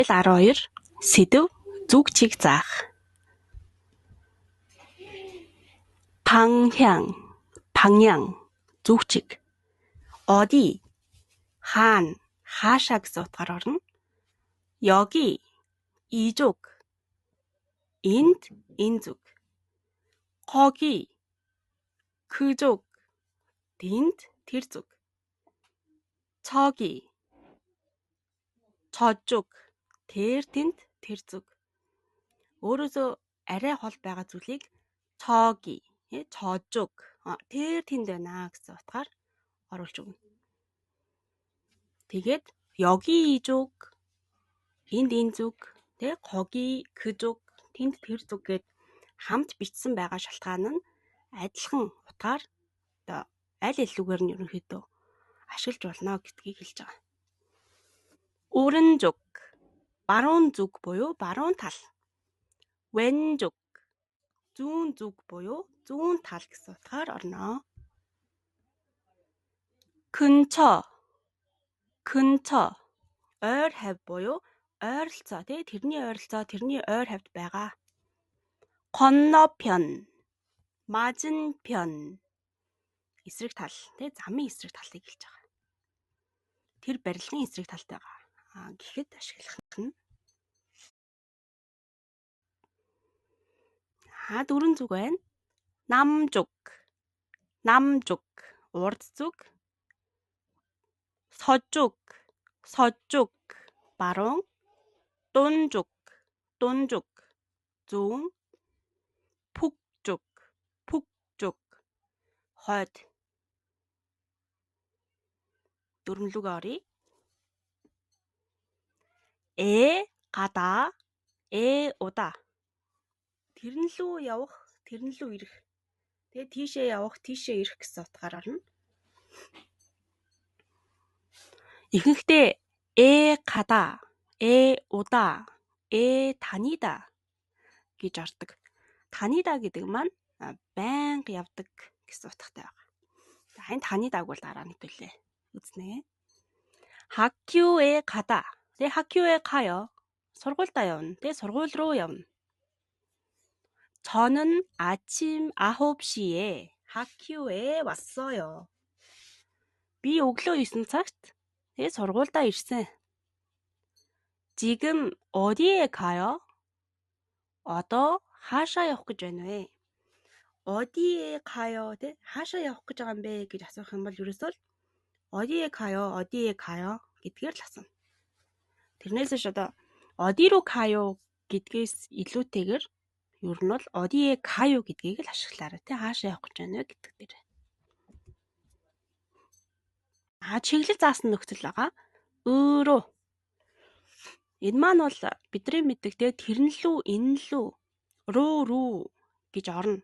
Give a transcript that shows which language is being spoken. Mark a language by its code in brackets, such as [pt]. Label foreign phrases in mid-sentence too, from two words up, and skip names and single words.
[mn] 12 сэдэв зүгчийг заах. 방향 зүгчийг. 어디 хаашаа гэсэн утгаар орно. [ko] 여기 이쪽 [mn] энд энэ зүг. [ko] 거기 그쪽 [mn] тэнд тэр зүг. [ko] 저기 저쪽 [mn] тэр тэнд тэр зүг. өөрөөсөө арай хол байгаа зүйлийг [ko] 저기 저쪽 [mn] тэр тэнд байна гэсэн утгаар оруулж өгнө. тэгээд [ko] 여기 이쪽 [mn] энд энэ зүг [ko] 거기 그쪽 [mn] тэнд тэр зүг гэд хамт бичсэн байгаа шалтгаан нь адилхан утгаар аль илүүгээр нь ерөнхийдөө ашиглаж болно гэдгийг хэлж байгаа. 오른쪽 баруун зүг буюу баруун тал. 왼쪽 зүүн зүг буюу зүүн тал гэсэн утгаар орно. 근처 ойр хавь буюу ойролцоо тэрний ойролцоо тэрний ойр хавьд байгаа. [ko] 건너편 맞은편 [mn] эсрэг тал замын эсрэг талыг хэлж байгаа. тэр барилгын эсрэг талд байгаа гэхэд ашиглах нь. дөрвөн зүг байна. 남쪽 урд зүг. 서쪽 баруун. 동쪽 зүүн. 북쪽 хойд. дөрвөлүгөө оръё. [ko] 가다 오다 [mn] тэрэн лүү явах тэрэн лүү ирэх. тийшээ явах тийшээ ирэх гэсэн утгаар орно. ихэнхдээ [ko] 가다 오다 다니다 [mn] гэж ордог. 다니다 гэдэг маань байнга явдаг гэсэн утгатай байгаа. энэ 다니다г бол дараа нь хэлээ. үзнэ. [ko] 학교에 가다. 학교에 가요. [mn] сургуультай явна. сургууль руу явна. [ko] 저는 아침 9시에 학교에 왔어요. [mn] би өглөө 9 цагт сургуультай ирсэн. [ko] 지금 어디에 가요? [mn] одоо хаашаа явах гэж байна вэ? [ko] 어디에 가요? [mn] хаашаа явах гэж байгаа юм бэ гэж асуух юм бол ерөөсөө [ko] 어디에 가요 [mn] гэдгээр л асууна. тэрнээс одоо [ko] 어디로 가요 [mn] гэдгээс илүүтэйгээр ер нь бол [ko] 어디에 가요 [mn] гэдгийг л ашиглаарай. хаашаа явах гэж байна вэ гэдэг дээр. чиглэл заасан нөхцөл байгаа. өөрөө энэ маань бол бидний мэддэг тэрэн лүү энэ лүү рүү гэж орно.